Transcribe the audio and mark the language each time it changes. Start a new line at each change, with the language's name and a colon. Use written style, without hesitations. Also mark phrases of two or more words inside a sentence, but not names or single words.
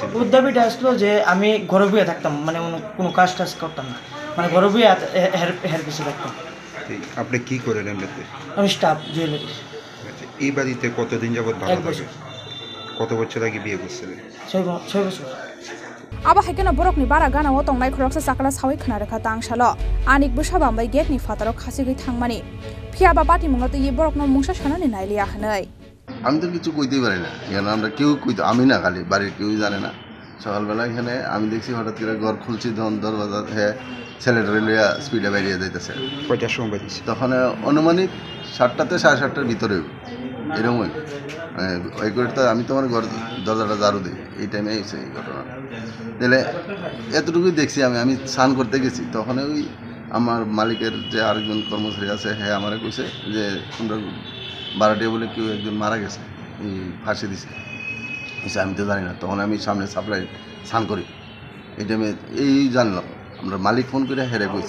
Bangla: ওর দাবিটা আসলো যে আমি ঘরে বইয়ে থাকতাম মানে কোনো কাজ টাজ করতাম না মানে ঘরে বইয়ে হের পিছিয়ে থাকতাম আপনি কি করেন এমনিতে আমি স্টাফ জুয়েলারি এই বাড়িতে কতদিন যাবত ভাড়া থাকে কত বছর আগে বিয়ে করছিলেন 6 বছর
Kok Borok: Aba haikena borokni bara gana o tongnai khoroksa sakala sawi khna rakha tangsalo anik busaba bai gate ni fataro khasi gei thangmani phiaba pati mungato ye borokno mungsa sanani nailiya hanai
Bangla: আমি তো কিছু কইতেই পারি না এখানে আমরা কেউ কইতে আমি না খালি বাড়ির কেউই জানে না সকালবেলা এখানে আমি দেখছি হঠাৎ করে ঘর খুলছি দরজা হ্যাঁ ছেলেটারে লইয়া স্পিডে বেরিয়ে যাইতেছে কয়টার সময় বেরিয়েছে তখন অনুমানিক 7টাতে 7:30টার ভিতরে এরকমই ওই করে তো আমি তোমার ঘর দরজাটা ঝাড়ু দিই এই টাইমে এসে এই ঘটনা তাহলে এতটুকুই দেখছি আমি স্নান করতে গেছি তখন ওই আমার মালিকের যে আরেকজন কর্মচারী আছে হ্যাঁ আমারে কইছে যে তোমরা বারাটিয়া বলে কেউ একজন মারা গেছে এই ফাঁসি দিছে আমি তো জানি না তখন আমি সামনে সাপ্লাই স্নান করি এই টাইমে এই জানলাম আমরা মালিক ফোন করে হেরে কইছে